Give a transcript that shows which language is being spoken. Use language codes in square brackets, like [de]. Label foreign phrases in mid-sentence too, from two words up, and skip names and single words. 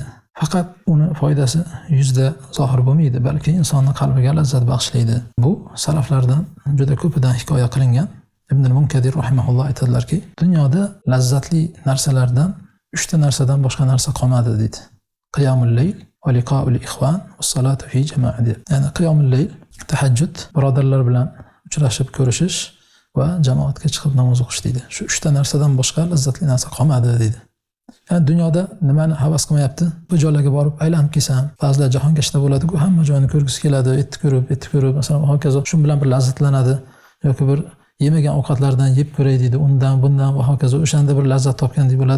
[uz] Faqat uni foydasi yuzda zohir bo'lmaydi, balki insonning qalbiga lazzat bag'ishlaydi. Bu salaflardan juda ko'pidan hikoya qilingan. Ibn al-Munkadir rahimahulloh aytadilarki, dunyoda lazzatli narsalardan 3 ta narsadan boshqa narsa qolmadi deydi. [ar] قيام الليل ولقاء الإخوان والصلاة في جماعة. [uz] Ya'ni qiyomul layl, tahajjud, birodarlar bilan uchrashib ko'rishish va jamoatga chiqib namoz o'qish deydi. Shu 3 ta narsadan boshqa lazzatli narsa qolmadi deydi. Ya'ni dunyoda nimani havas qilmayapti? Bu joylarga borib aylanib kelsam, ba'zilar jahongashta bo'ladi, hamma joyni ko'rgisi keladi, etdi ko'rib, masalan, hokazo shu bilan bir lazzatlanadi yoki bir yemagan ovqatlardan yeb ko'ray deydi, undan, bundan va hokazo o'shanda bir lazzat topgandek bo'ladi.